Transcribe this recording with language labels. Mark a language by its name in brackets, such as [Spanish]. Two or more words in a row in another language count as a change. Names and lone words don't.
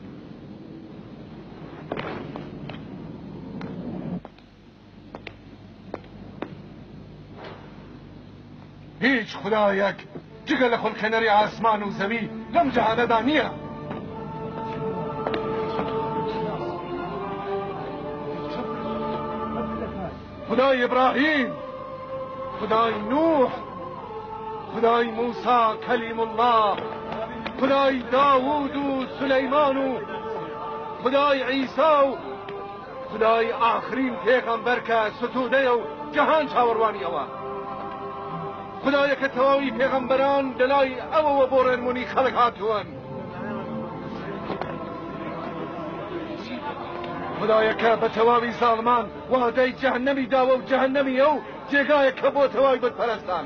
[Central Kurdish] هیچ خدایەک جگە لە خۆڵخێنەری ئاسمان و زەوی لەم جەهانەدا نییە. خدای ابراهیم، خدای نوح، خدای موسی [Arabic] کلیم الله، [Central Kurdish] خدای داوود و سلیمان و خدای عیسی و خدای آخرین پێغەمبەر کە ستوودەیە و جەهان چاوەڕوانیەوە. خدایەکە تەواوی پێغەمبەران لەلای ئەوەوە بۆ ڕێنمونی خەڵک هاتووەن. خدایەکە بە تەواوی زاڵمان وادەی جەهەنەمی داوە و جەهەنەمی ئەو جێگایەکە بۆ تەواوی بتپەرستان.